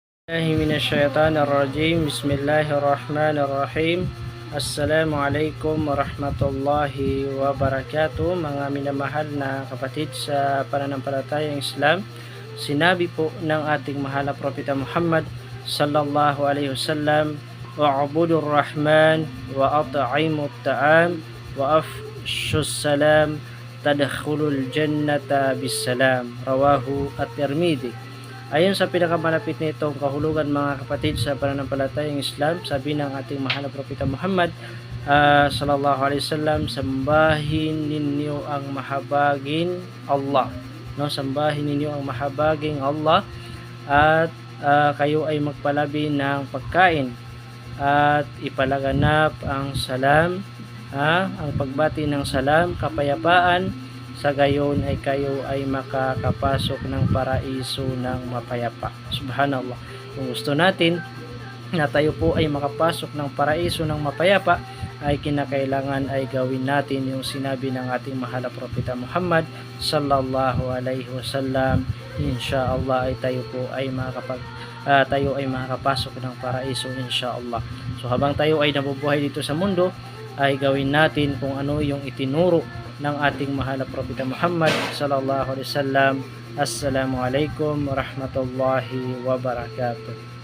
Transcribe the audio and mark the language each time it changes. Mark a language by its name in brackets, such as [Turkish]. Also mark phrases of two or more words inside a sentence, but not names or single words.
[Arabic] Minasyaitanirrajim. بسم الله الرحمن الرحيم. السلام عليكم ورحمة الله وبركاته. [Filipino] Mga minamahal na kapatid sa pananampalatayang Islam, sinabi po ng ating mahal na propeta Muhammad [Arabic] صلى الله عليه وسلم, واعبدوا الرحمن وأطعموا الطعام وأفشوا السلام تدخلوا الجنة بسلام. رواه الترمذي. [Filipino] Ayon sa pinakamalapit nitong kahulugan, mga kapatid sa pananampalatayang Islam, sabi ng ating mahal na propeta Muhammad [Arabic] صلى الله عليه وسلم, [Filipino] sambahin ninyo ang mahabaging Allah, no, sambahin ninyo ang mahabaging Allah, at kayo ay magpalabi ng pagkain at ipalaganap ang salam, ang pagbati ng salam, kapayapaan, sa gayon ay kayo ay makakapasok ng paraiso ng mapayapa. Subhanallah. Kung gusto natin na tayo po ay makapasok ng paraiso ng mapayapa, ay kinakailangan ay gawin natin yung sinabi ng ating mahal na propeta Muhammad [Arabic] صلى الله عليه وسلم. [Filipino] Insyaallah ay tayo po ay tayo ay makakapasok ng paraiso, insyaallah. So habang tayo ay nabubuhay dito sa mundo, ay gawin natin kung ano yung itinuro ng ating mahal na propeta Muhammad [Arabic] صلى الله عليه وسلم. السلام عليكم ورحمة الله وبركاته.